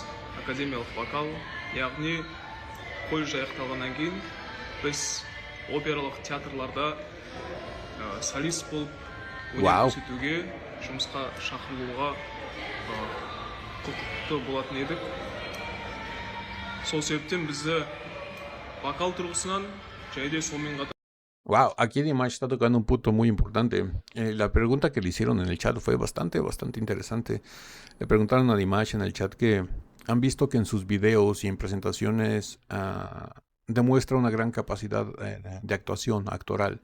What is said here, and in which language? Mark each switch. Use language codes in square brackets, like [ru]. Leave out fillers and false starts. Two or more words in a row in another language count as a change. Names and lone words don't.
[kk] Академиялық вокал, яғни колледж аяқталғаннан кейін біз опералық театрларда солист болып өнер көрсетуге, жұмысқа шақырылуға құқықты болатын едік. Сол себептен бізді вокал тұрғысынан және де сонымен қатар. [es] Wow, aquí Dimash está tocando un punto muy importante. La pregunta que le hicieron en el chat fue bastante interesante. Le preguntaron a Dimash en el chat que han visto que en sus videos y en presentaciones demuestra una gran capacidad de actuación, actoral.